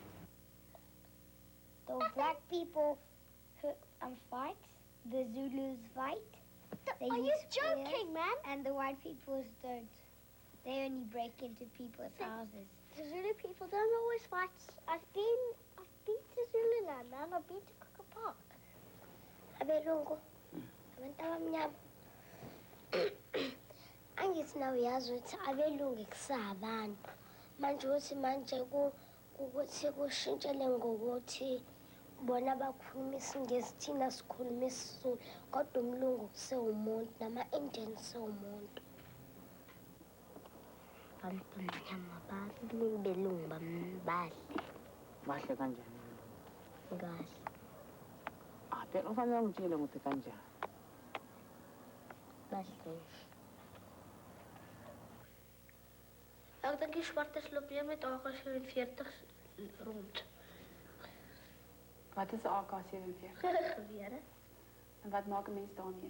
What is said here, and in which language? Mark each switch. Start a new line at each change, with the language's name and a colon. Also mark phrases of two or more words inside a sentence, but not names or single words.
English: The black people fight, the Zulus fight. Are you joking, man? And the white people don't. They only break into people's houses. The Zulu people don't always fight. I've been to Zululand, man. I've been to Kruger Park.
Zulu: Abelungu. Abantu abamnyama. Angithi nawe uyazi ukuthi abelungu kusabantu. Manje uthi manje ukuthi kushintshele ngokuthi bona bakhuluma isingisi thina sikhuluma isiZulu kodwa umlungu kusewumuntu nama-Indian sewumuntu. Abantu abamnyama bahle, belungu bahle. Bahle kanjani? Kahle. Phela ufanele ungitshele ukuthi kanjani. Bahle.
Afrikaans: Ek dink die swartes loop weer met AK-47 rond. Wat is AK-47? Gewere. En wat maak 'n mens daarmee?